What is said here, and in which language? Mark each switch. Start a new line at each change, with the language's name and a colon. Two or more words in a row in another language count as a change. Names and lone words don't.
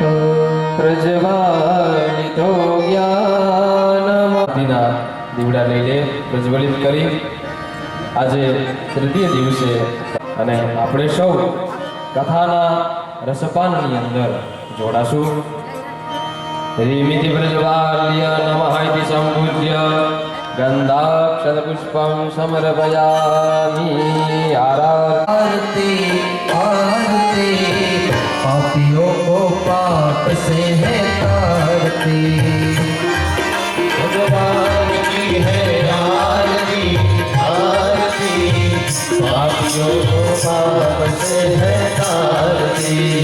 Gujarati: પ્રજ્વાલિતો જ્ઞાનમતીના દીવડા લઈને પ્રજ્વલિત કરી આજે તૃતીય દિવસે અને આપણે સૌ કથાના રસપાનની અંદર જોડાશું.
Sanskrit: રીમિતિ પ્રજ્વાલ્ય નમઃ ઇતિ સંપૂજ્ય गन्धाक्षतपुष्पं समर्पयामि
Hindi: आरती आरती पापियों को पाप से है तारती। भगवान की है आरती आरती पापियों को पाप से है तारती।